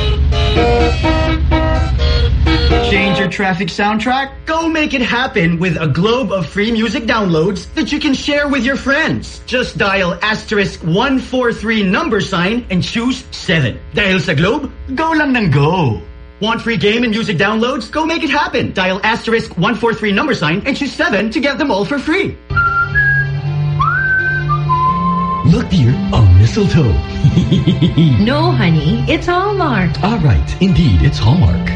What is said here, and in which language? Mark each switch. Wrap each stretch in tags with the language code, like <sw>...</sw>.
<en>Change your traffic soundtrack? Go make it happen with a globe of free music downloads that you can share with your friends. Just dial *143#, and choose 7.</en> <tl>Dahil sa globe, go lang ng go.</tl> <en>Want free game and music downloads? Go make it happen. Dial *143#, and choose 7 to get them all for free. Look, dear, a mistletoe. No, honey, it's Hallmark. All right, indeed, it's Hallmark.</en>